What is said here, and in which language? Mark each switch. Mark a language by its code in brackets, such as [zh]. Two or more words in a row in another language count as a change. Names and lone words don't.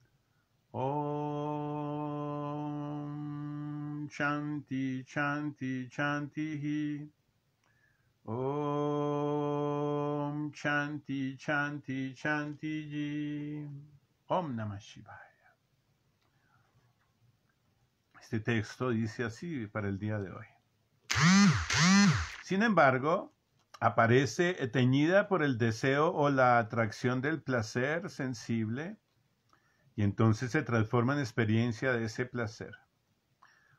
[sa] ॐ शान्तिः शान्तिः शान्तिः. ॐ शान्तिः शान्तिः शान्तिः. ॐ नमः शिवाय. [es] Este texto dice así para el día de hoy. Sin embargo, aparece teñida por el deseo o la atracción del placer sensible y entonces se transforma en experiencia de ese placer.